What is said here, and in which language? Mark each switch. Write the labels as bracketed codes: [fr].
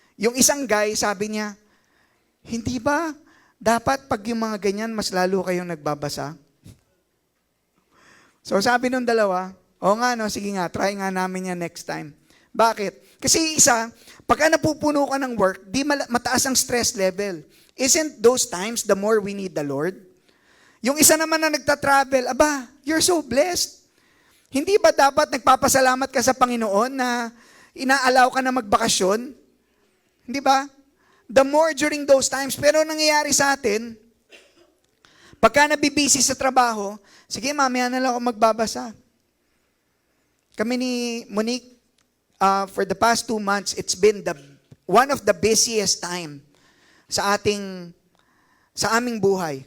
[tl] Yung isang guy, sabi niya, hindi ba dapat pag yung mga ganyan, mas lalo kayong nagbabasa? So sabi nung dalawa, o nga no, sige nga, try nga namin yan next time. Bakit? Kasi isa, pagka napupuno ka ng work, di mataas ang stress level. [en] Isn't those times the more we need the Lord? [tl] Yung isa naman na nagta-travel, aba, [en] you're so blessed. [tl] Hindi ba dapat nagpapasalamat ka sa Panginoon na inaalaw ka na magbakasyon? Hindi ba? [en] The more during those times. [tl] Pero nangyayari sa atin, pagka nabibisi sa trabaho, sige, mamaya na lang ako magbabasa. Kami ni Monique, [en] for the past 2 months, it's been one of the busiest time [tl] sa aming buhay.